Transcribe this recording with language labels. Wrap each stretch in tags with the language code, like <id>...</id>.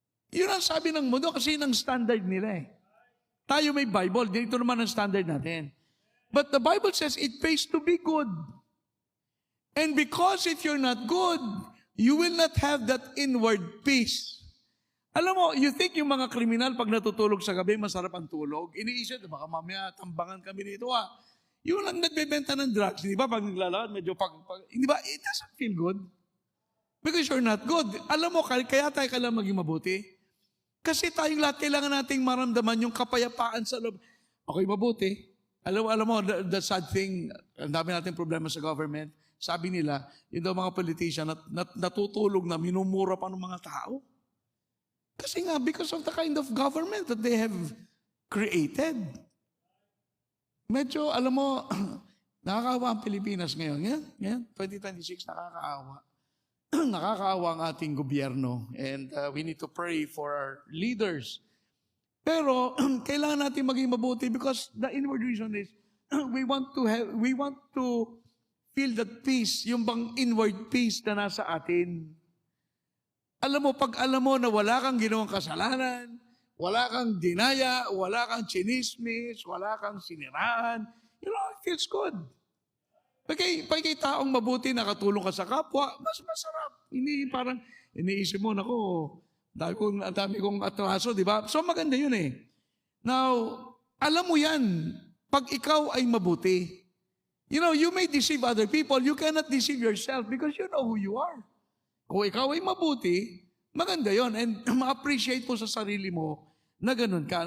<tl>Yun ang sabi ng mundo kasi yun ang standard nila eh. Tayo may Bible, dito naman ang standard natin.</tl> <en>But the Bible says it pays to be good. And because if you're not good, you will not have that inward peace.</en> <tl>Alam mo,</tl> <en>you think</en> <tl>yung mga kriminal pag natutulog sa gabi, masarap ang tulog? Iniisip, baka mamaya tambangan kami dito Yung lang nagbebenta ng drugs, di ba? Pag naglalakad, medyo di ba?</tl> <en>It doesn't feel good. Because you're not good.</en> <tl>Alam mo, kaya tayo kailangan maging mabuti. Kasi tayong lahat kailangan nating maramdaman yung kapayapaan sa loob. Okay, mabuti. Alam mo,</tl> <en>the sad thing,</en> <tl>ang dami nating problema sa government. Sabi nila, yun daw mga politician, natutulog na minumura pa ng mga tao. Kasi nga,</tl> <en>because of the kind of government that they have created.</en> <tl>Medyo, alam mo, nakakaawa ang Pilipinas ngayon. Ngayon, 2026, nakakaawa. Nakakaawa ang ating gobyerno.</tl> <en>And we need to pray for our leaders.</en> <tl>Pero, kailangan natin maging mabuti</tl> <en>because the inward reason is, we want to feel that peace,</en> <tl>yung bang inward peace na nasa atin. Alam mo, pag alam mo na wala kang ginawang kasalanan, wala kang dinaya, wala kang chinismis, wala kang siniraan,</tl> <en>it feels good.</en> <tl>Pag kay taong mabuti, nakatulong ka sa kapwa, mas masarap. Hindi parang, iniisip mo, ang dami kong atraso, di ba? So maganda yun eh.</tl> <en>Now,</en> <tl>alam mo yan, pag ikaw ay mabuti,</tl> <en>you may deceive other people, you cannot deceive yourself because you know who you are.</en> <tl>Kung ikaw ay mabuti, maganda yon and ma-appreciate mo sa sarili mo na ganun ka.</tl>